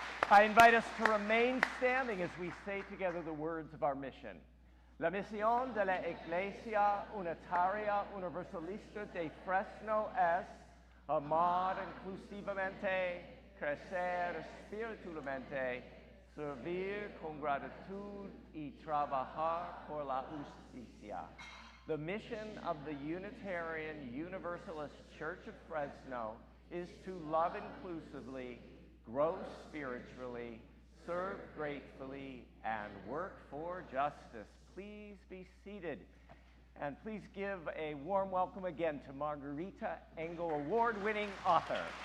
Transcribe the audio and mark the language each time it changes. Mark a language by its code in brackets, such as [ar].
[en] I invite us to remain standing as we say together the words of our mission. [es] La misión de la Iglesia Unitaria Universalista de Fresno es amar inclusivamente, crecer espiritualmente, servir con gratitud y trabajar por la justicia. [en] The mission of the Unitarian Universalist Church of Fresno is to love inclusively, grow spiritually, serve gratefully, and work for justice. Please be seated. And please give a warm welcome again to Margarita Engel, award-winning author.